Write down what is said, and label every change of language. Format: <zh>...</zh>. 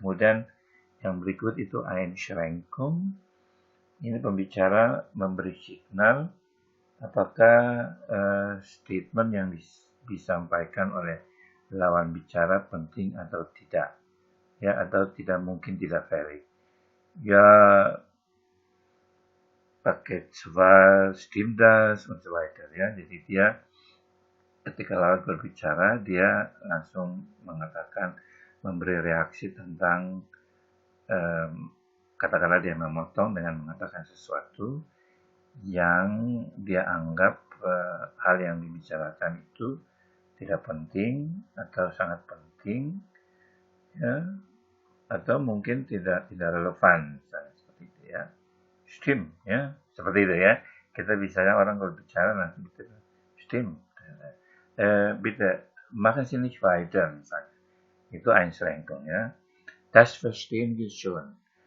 <id>Kemudian yang berikut itu Einschränkung. Ini pembicara memberi signal apakah statement yang disampaikan oleh lawan bicara penting atau tidak, ya, atau tidak mungkin tidak valid. Ya, pakai</id> <de>zwar, stimmt das, und so weiter ya.</de> <id>Jadi dia ketika lawan berbicara, dia langsung mengatakan, memberi reaksi tentang katakanlah dia memotong dengan mengatakan sesuatu yang dia anggap hal yang dibicarakan itu tidak penting atau sangat penting ya, atau mungkin tidak relevan misalnya, seperti itu ya. Stimmt ya, seperti itu ya. Kita biasanya orang kalau bicara nanti gitu,</id> <de>stimmt, bitte machen Sie nicht weiter</de> <id>misalnya. Itu Einschränkung ya.</id> <de>Das verstehen wir schon.</de>